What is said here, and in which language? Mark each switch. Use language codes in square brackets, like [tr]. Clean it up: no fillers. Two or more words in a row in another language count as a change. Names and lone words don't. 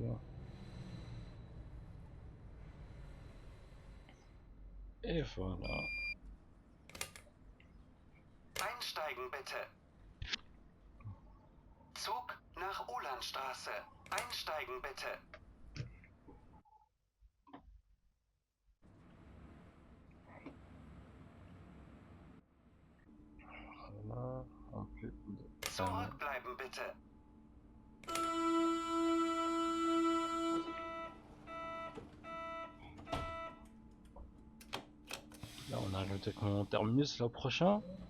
[fr] Hein. Et voilà. [de] Einsteigen bitte. Zug nach Ulanstraße. Einsteigen bitte. [fr] Voilà. Un peu de... [de] Zurückbleiben bitte. [fr] Là, on arrive avec mon terminus, là, prochain.